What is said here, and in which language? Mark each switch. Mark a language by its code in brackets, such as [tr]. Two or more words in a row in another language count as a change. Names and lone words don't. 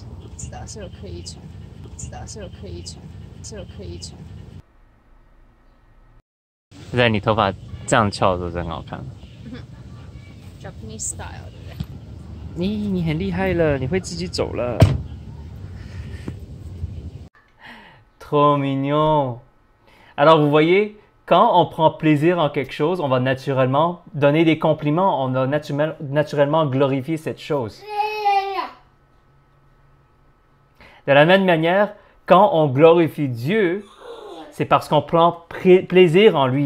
[zh] 知道是有刻意穿，知道是有刻意穿，是有刻意穿。在你头发这样翘的时候真很好看。 [en] Japanese style， [zh] 对不对？你很厉害了，你会自己走了。 [fr] Trop mignon. Alors vous voyez, quand on prend plaisir en quelque chose, on va naturellement donner des compliments, on va naturellement glorifier cette chose. De la même manière, quand on glorifie Dieu, c'est parce qu'on prend plaisir en lui.